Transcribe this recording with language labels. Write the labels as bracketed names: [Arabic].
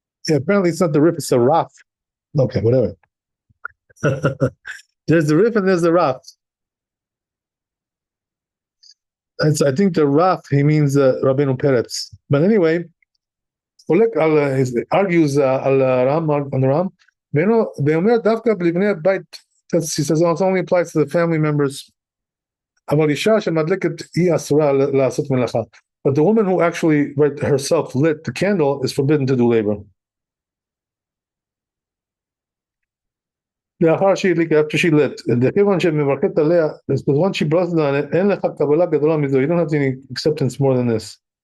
[English] Apparently it's not the rif, it's the raf. Okay, whatever. There's the rif and there's the raf. I think the raf, he means Rabbeinu Peretz. But anyway, he argues on the Ram, [Hebrew] ואומר דווקא לבני הבית, [English] he says it only applies to the family members, [Hebrew] אבל אישה שמדלקת היא אסורה לעשות מלאכה. [English] But the woman who actually herself lit the candle is forbidden to do labor. [Hebrew] לאחר שהיא הדליקה, [English] after she lit, [Hebrew] כיוון שמברכת עליה, [English] once she blessed on it, [Hebrew] אין לך קבלה גדולה מזו, [English] you don't have any acceptance more than this.